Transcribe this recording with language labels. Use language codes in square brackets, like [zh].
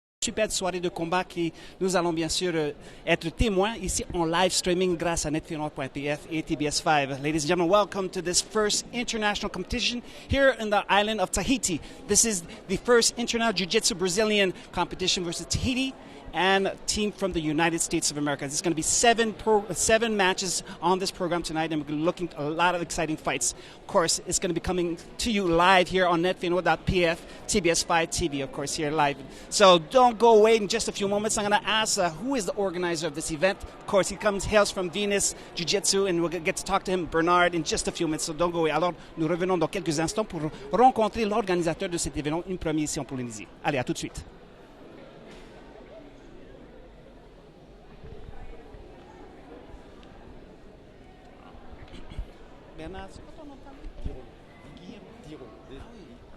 [fr] belle soirée de combat qui nous allons bien sûr être témoins ici en live streaming grâce à netfinnois.pf et TBS5. [en] Ladies and gentlemen, welcome to this first international competition here in the island of Tahiti. This is the first international Jiu-Jitsu Brazilian competition versus Tahiti and a team from the United States of America. There's going to be seven matches on this program tonight, and we're looking at a lot of exciting fights. Of course, it's going to be coming to you live here on netfinnois.pf, TBS5 TV, of course, here live. So don't go away in just a few moments. I'm going to ask who is the organizer of this event. Of course, he hails from Venus Jiu-Jitsu, and we'll get to talk to him, Bernard, in just a few minutes. So don't go away. [fr] Alors, nous revenons dans quelques instants pour rencontrer l'organisateur de cet événement, une première ici en Polynésie. Allez, à tout de suite. Bernard, c'est quoi ton nom de famille? Diro. Ah oui.